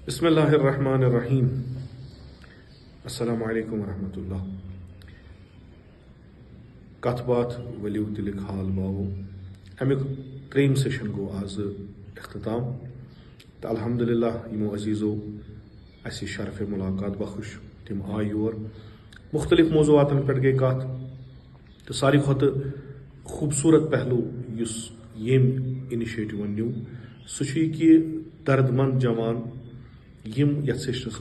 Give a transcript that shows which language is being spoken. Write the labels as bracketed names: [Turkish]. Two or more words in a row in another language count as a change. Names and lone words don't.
[Arabic] بسم اللہ الرحمن الرحیم السلام علیکم ورحمۃ اللہ. [Kashmiri] کتھ باتھ ؤلِو دِلٕکۍ حال باوو امیُک ترٛیٚیِم سیشن گوٚو آز اختتام تہٕ الحمدللہ یِمو عزیٖزو اَسہِ شرفِ مُلاقات بخش تِم آے یور مختلف موضوعاتن پٮ۪ٹھ گٔے کتھ تہٕ ساروی کھۄتہٕ خوٗبصوٗرت پہلوٗ یُس ییٚمۍ اِنِشیٹِوَن نیوٗ سُہ چھُ یہِ کہِ درد مند جوان یِم یتھ سیشنس